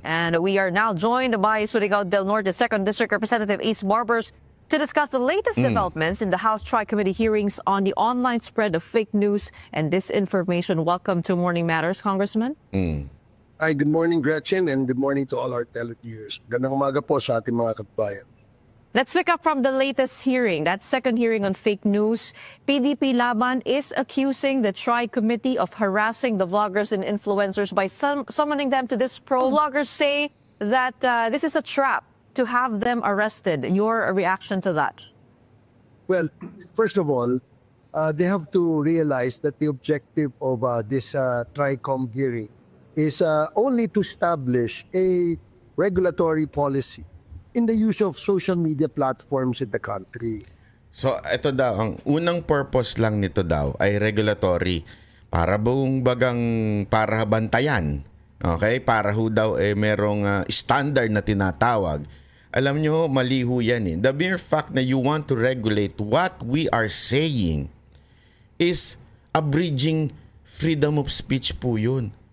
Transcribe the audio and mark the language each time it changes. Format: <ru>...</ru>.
<en>And we are now joined by Surigao del Norte 2nd District Representative Ace Barbers to discuss the latest developments in the House Tri-Committee hearings on the online spread of fake news and disinformation. Welcome to Morning Matters, Congressman. Hi, good morning Gretchen and good morning to all our televiewers.</en> <tl>Gandang umaga po sa ating mga kababayan.</tl> <en>Let's pick up from the latest hearing, that second hearing on fake news. PDP Laban is accusing the Tri-Committee of harassing the vloggers and influencers by summoning them to this probe. Vloggers say that this is a trap to have them arrested. Your reaction to that? Well, first of all, they have to realize that the objective of this Tri-Com hearing is only to establish a regulatory policy in the use of social media platforms in the country.</en> <tl>So ito daw, ang unang purpose lang nito daw ay regulatory para para bantayan. Okay? Para ho daw merong standard na tinatawag. Alam nyo, mali ho yan</tl> <en>The mere fact na you want to regulate what we are saying is abridging freedom of speech po yun.</en>